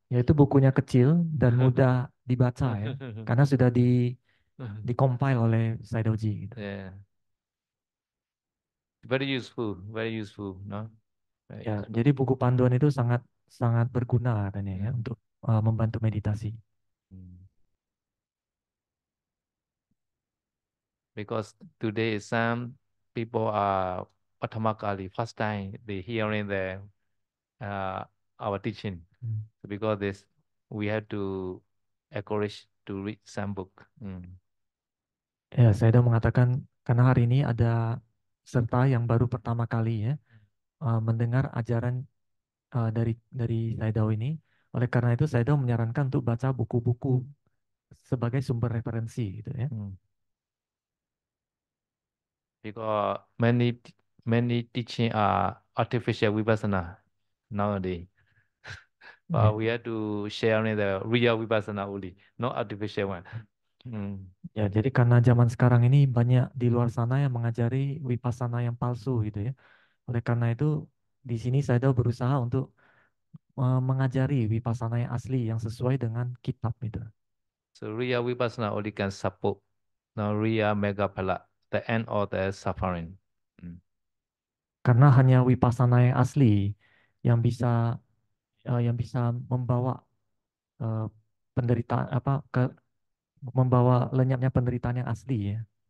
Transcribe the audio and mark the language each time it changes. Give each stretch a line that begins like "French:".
Indonesian: Yaitu bukunya kecil dan mudah dibaca ya. Karena sudah di-compile oleh Saidoji. Gitu.
English: Yeah. Very useful, no? Very
Indonesian: Ya,
English: useful.
Indonesian: jadi buku panduan itu sangat berguna katanya ya untuk membantu meditasi.
English: Because today some people are Pathamakali, first time they hearing our teaching. So because this, we have to encourage to read some book.
Indonesian: Ya, saya sudah mengatakan karena hari ini ada serta yang baru pertama kali ya mendengar ajaran dari Saidao ini. Oleh karena itu Saidao menyarankan untuk baca buku-buku sebagai sumber referensi gitu ya.
English: Because many teaching are artificial vipassana nowadays. But we have to share the real vipassana only, not artificial one.
Indonesian: Ya, jadi karena zaman sekarang ini banyak di luar sana yang mengajari vipassana yang palsu gitu ya. Oleh karena itu di sini Saidao berusaha untuk mengajari vipassana yang asli yang sesuai dengan kitab itu.
English: So real vipassana only can support the real megaphala, the end of the suffering.
Indonesian: Karena hanya vipassana yang asli yang bisa membawa penderitaan membawa lenyapnya penderitaan yang asli ya.